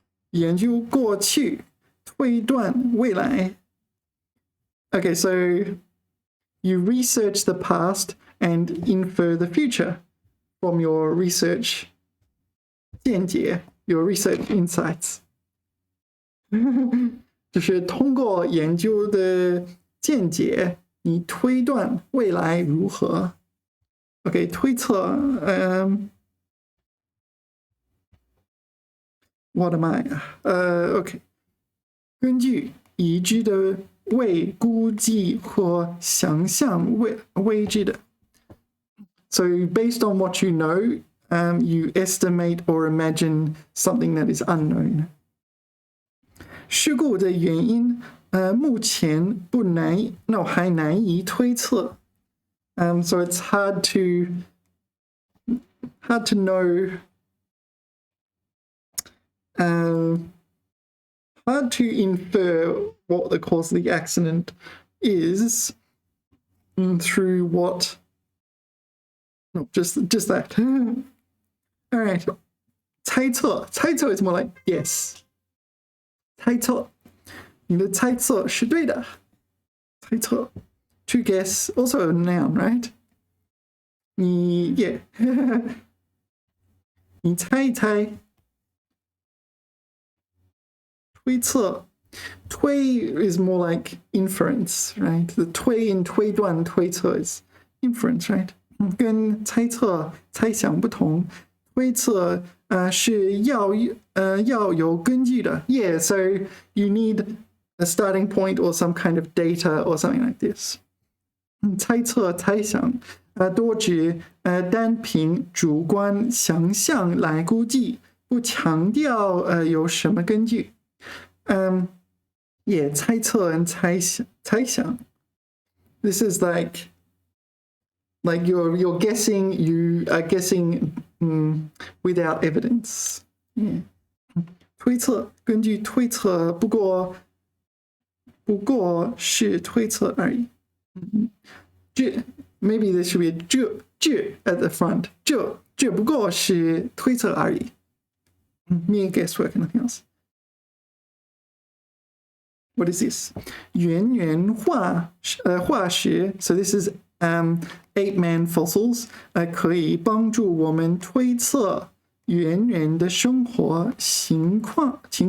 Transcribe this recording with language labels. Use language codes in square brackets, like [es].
[zh] 研究过去，推断未来. [en] Okay, so you research the past and infer the future from your research 见解, your research insights. [zh] 就是通过研究的见解，你推断未来如何. [en] Okay, 推测, what am I? Okay. [zh] 根据已知的未估计或想象未知的. [en] So based on what you know, you estimate or imagine something that is unknown. [zh] 事故的原因目前还难以推测. [en] So it's hard to know, hard to infer what the cause of the accident is through what. No, just that. All right. 猜测 is more like yes. [zh] 猜测你的猜测是对的. [en] 猜测 to guess, also a noun, right? [zh] 你猜一猜. [en] 推测 is more like inference, right? The 推 in 推断推测 is inference, right? [zh] 跟猜测、猜想不同。推测是要有根据的。 [en] Yeah, so you need a starting point or some kind of data or something like this. [zh] 猜测、猜想多指单凭主观想象来估计，不强调有什么根据。 [en] Yeah, 猜测 and 猜想。 This is like you're guessing, you are guessing without evidence. Yeah. [zh] 推测，根据推测，不过是推测而已。 [en] Maybe there should be a 这 at the front. [zh] 这不过是推测而已。 [en] Mere guesswork and nothing else. What is this? [zh] 圆化石 [en] So this is ape-man fossils [zh] 可以帮助我们推测猿人的生活情况。